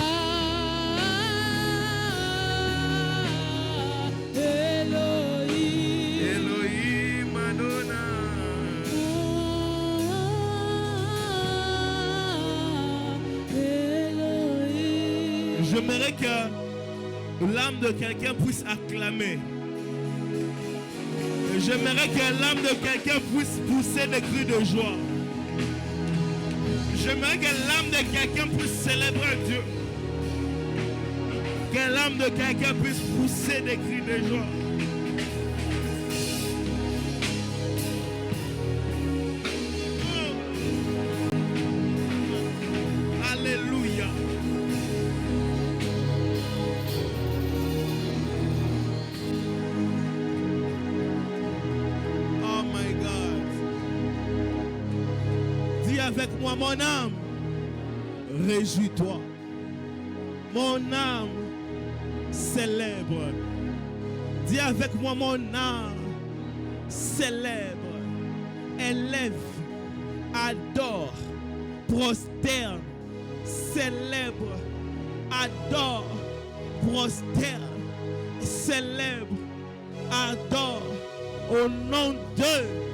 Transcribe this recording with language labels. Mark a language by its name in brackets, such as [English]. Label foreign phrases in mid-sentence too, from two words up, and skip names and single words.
[Hebrew] אלוהים אדוני. [French] J'aimerais que l'âme de quelqu'un puisse acclamer. J'aimerais que l'âme de quelqu'un puisse pousser des cris de joie. J'aimerais que l'âme de quelqu'un puisse célébrer Dieu. Que l'âme de quelqu'un puisse pousser des cris de joie. Oh. Alléluia. [English] Oh my God. [French] Dis avec moi, mon âme, réjouis-toi. Mon âme, célèbre. Dis avec moi, mon âme, célèbre. Élève, adore, prosterne, célèbre, adore, prosterne, célèbre, adore, au nom de...